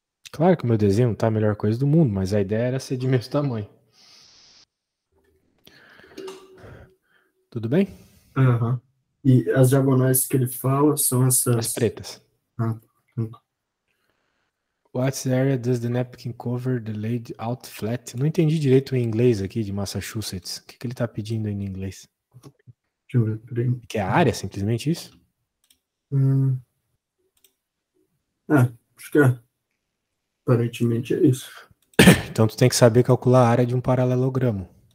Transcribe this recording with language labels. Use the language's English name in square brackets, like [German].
[Portuguese] Claro que o meu desenho não tá a melhor coisa do mundo, mas a ideia era ser de mesmo tamanho. Tudo bem? Aham. E as diagonais que ele fala são As essas. pretas. Ah, [English] What area does the napkin cover the laid out flat? [Portuguese] Não entendi direito o inglês aqui de Massachusetts. O que ele tá pedindo aí no inglês? deixa eu ver, peraí. Que é a área, simplesmente isso? Acho que é. Aparentemente é isso. Então tu tem que saber calcular a área de um paralelogramo.